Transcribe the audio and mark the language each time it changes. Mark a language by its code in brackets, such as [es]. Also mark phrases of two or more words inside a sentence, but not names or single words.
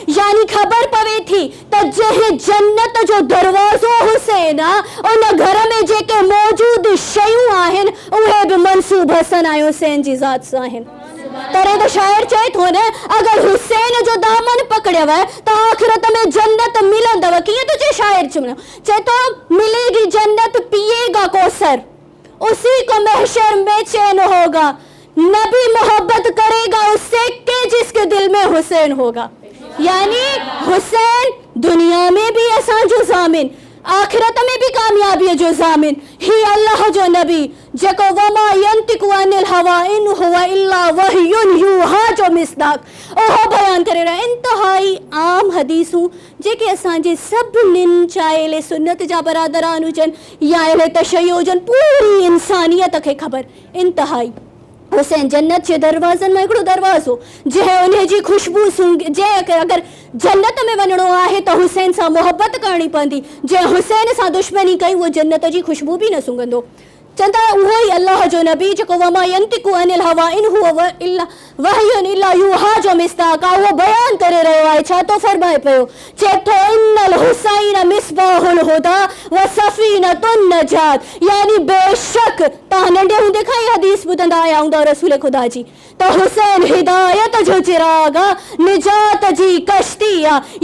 [sd] यानी ख़बर पवे थी त जंहिं जन्नत जो दरवाज़ो हुसैन आहे, उन घर में जेके मौजूद शयूं आहिनि उहे बि मनसूब हसन ऐं हुसैन जी ज़ात सां आहिनि। तॾहिं त शाइर चए थो न, अगर हुसैन जो दामन पकड़ियव त आख़िरत में जन्नत मिलंदव। कीअं थो चए शाइर? चए थो, [ur] ملے گی جنت پیے گا کوثر، اسی کو محشر میں چین ہوگا، نبی محبت کرے گا اس سے کہ جس کے دل میں حسین ہوگا. [sd] यानी हुसैन दुनिया में भी असांजो ज़ामिन, आखिरत में भी कामयाबी जो ज़ामिन। ही अल्लाह जो नबी जेको [ar] وما ينطق عن الهوى إن هو إلا وحي يوحى [sd] जो मिसदाक, ओहो बयान करे रहा। इंतहाई आम हदीसूं जेके असांजे सभिनीनि चाहे ले सुन्नत जा बरादरान हुजनि या अहले तशय्युअ हुजनि, पूरी इंसानियत खे ख़बर। इंतहाई हुसैन जन्नत जे दरवाज़नि में हिकिड़ो दरवाज़ो जंहिं उन जी ख़ुशबू सूंघे, जंहिं अगरि जन्नत में वञिणो आहे त हुसैन सां मोहबत करणी पवंदी, जंहिं हुसैन सां दुश्मनी कई उहो जन्नत जी ख़ुशबू बि न सूंघंदो। चंदा उहो ई अल्लाह जो नबी जेको [ar] وما ينطق عن الهوى إن هو إلا وحي إلا يوحى [sd] जो मिसदाक आहे, उहो बयान करे रहियो आहे। छा थो फरमाए पियो? चए थो, [ar] إن الحسين مصباح الهدى وسفينة النجاة. [sd] यानी बेशक तव्हां नंढे हूंदे खां ई हदीस ॿुधंदा आया हूंदा रसूल ख़ुदा जी, त हुसैन हिदायत जो चिराग आहे, निजात जी कश्ती आहे।